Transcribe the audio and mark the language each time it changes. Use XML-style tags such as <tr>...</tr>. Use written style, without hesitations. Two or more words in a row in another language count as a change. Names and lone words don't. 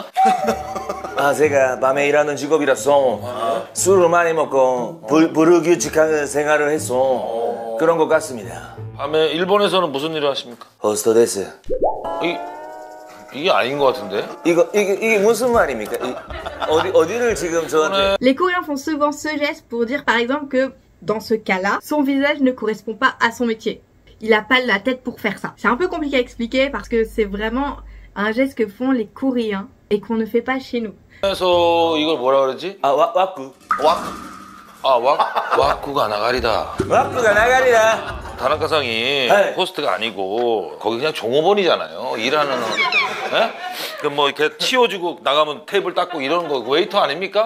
<ko>제가 밤에 일하는 직업이라서 술을 많이 먹고 불규칙한 생활을 해서 그런 것 같습니다. 밤에 일본에서는 무슨 일을 하십니까?</ko> <ja>ホストです.</ja> <ko>이게 아닌 것 같은데? 이게 무슨 말입니까? 어디를 지금 저한테?</ko> <fr>Les Coréens font souvent ce geste pour dire par exemple que dans ce cas-là, son visage ne correspond pas à son métier. Il n'a pas la tête pour faire ça. C'est un peu compliqué à expliquer parce que c'est vraiment un geste que font les Coréens et qu'on ne fait pas chez nous.</fr> <ko>그래서 이걸 뭐라 그러지? 와쿠. 와쿠가 나가리다. 와쿠가 나가리다. 다나카상이 호스트가 아니고 거기 그냥 종업원이잖아요. 일하는 그 뭐 이렇게 치워주고 나가면 테이블 닦고 이러는 거 웨이터 아닙니까?</ko>